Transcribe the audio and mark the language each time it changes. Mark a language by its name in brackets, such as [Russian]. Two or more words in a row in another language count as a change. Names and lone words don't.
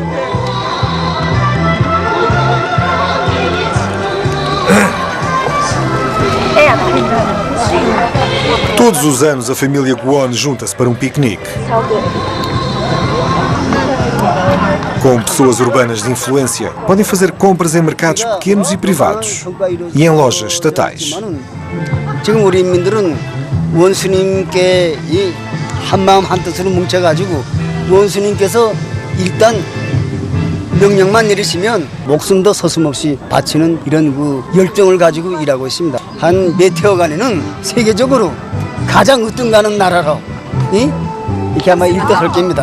[Portuguese] Todos os anos a família Kwon junta-se para um piquenique. Como pessoas urbanas de influência, podem fazer compras em mercados pequenos e privados e em lojas estatais. [Korean] 지금 우리 인민들은 원수님께 이 한마음 한뜻으로 뭉쳐가지고 원수님께서 일단 명령만 내리시면 목숨도 서슴없이 바치는 이런 그 열정을 가지고 일하고 있습니다. 한 몇 해여간에는 세계적으로 가장 으뜸가는 나라로 이렇게 아마 일대설 겁니다.